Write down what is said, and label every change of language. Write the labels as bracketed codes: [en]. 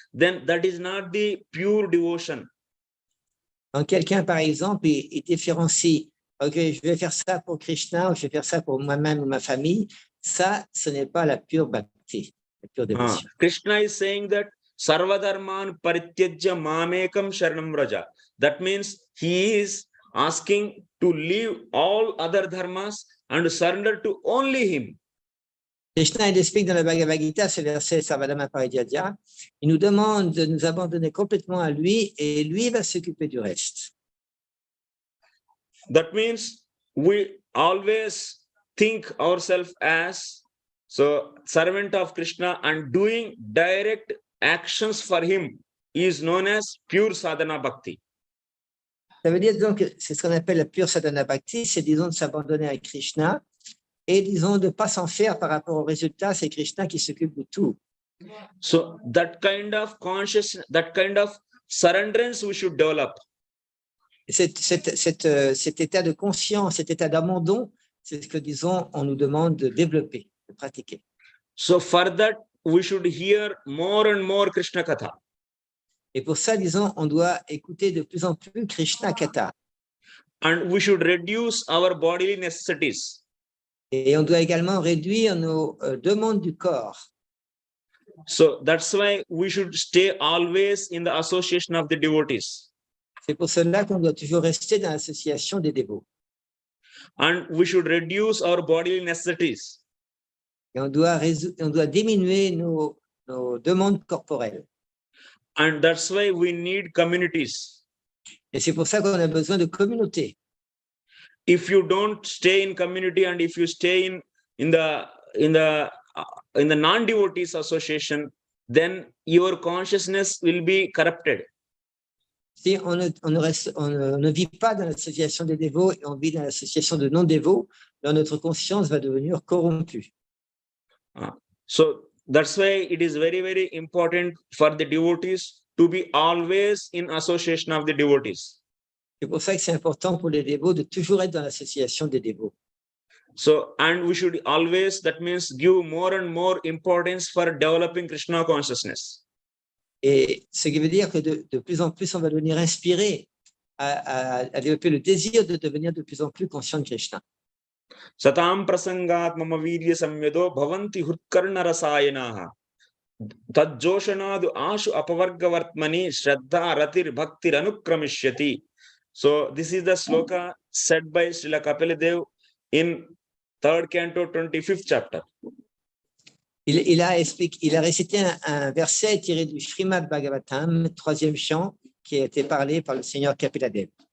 [en] Then that is not the pure devotion. [fr] Donc quelqu'un, par exemple, il différencie, ok, je vais faire ça pour Krishna ou je vais faire ça pour moi-même ou ma famille. Ça, ce n'est pas la pure bhakti, la pure dévotion. [en] Krishna is saying that [sa] sarvadharman parityajya mamekam sharanam vraja. [en] That means he is asking to leave all other dharmas and surrender to only him. [fr] Krishna, il explique dans le Bhagavad Gita, ce verset Sarvadharma Parijatya, il nous demande de nous abandonner complètement à lui et lui va s'occuper du reste. [en] That means we always think ourselves as servant of Krishna, and doing direct actions for him is known as pure sadhana bhakti. [fr] Ça veut dire donc que c'est ce qu'on appelle la pure sadhana bhakti, c'est disons de s'abandonner à Krishna et disons de ne pas s'en faire par rapport au résultat, c'est Krishna qui s'occupe de tout. [en] So that kind of consciousness, that kind of surrenderance we should develop. [fr] Cet état de conscience, cet état d'abandon, c'est ce que disons on nous demande de développer, de pratiquer. [en] So for that we should hear more and more Krishna Katha. [fr] Et pour ça, disons, on doit écouter de plus en plus Krishna Katha. [en] And we should reduce our bodily necessities. [fr] Et on doit également réduire nos demandes du corps. [en] So that's why we should stay always in the association of the devotees. [fr] C'est pour cela qu'on doit toujours rester dans l'association des dévots. [en] And we should reduce our bodily necessities. [fr] Et on doit diminuer nos demandes corporelles. [en] And that's why we need communities. [fr] Et c'est pour ça qu'on a besoin de communautés. [en] If you don't stay in community and if you stay in the non-devotees association, then your consciousness will be corrupted. [fr] Si on ne vit pas dans l'association des dévots et on vit dans l'association de non-dévots, alors notre conscience va devenir corrompue. [en] So that's why it is very, very important for the devotees to be always in association of the devotees. [fr] C'est pour ça que c'est important pour les dévots de toujours être dans l'association des dévots. [en] So, and we should always, that means, give more and more importance for developing Krishna consciousness. [fr] Et ce qui veut dire que de plus en plus, on va devenir inspiré à développer le désir de devenir de plus en plus conscient de Krishna. [sa] Satam prasangat mama virya samyedo bhavanti hutkarna rasayanaha tadjoshanadu ashu apavargavartmani shraddha ratir bhaktir anukramishyati. [en] So this is the sloka said by Śrīla Kapila Dev in 3rd canto, 25th chapter. [fr] Il a récité un verset tiré du Srimad Bhagavatam, 3e chant, qui a été parlé par le Seigneur Kapila Dev.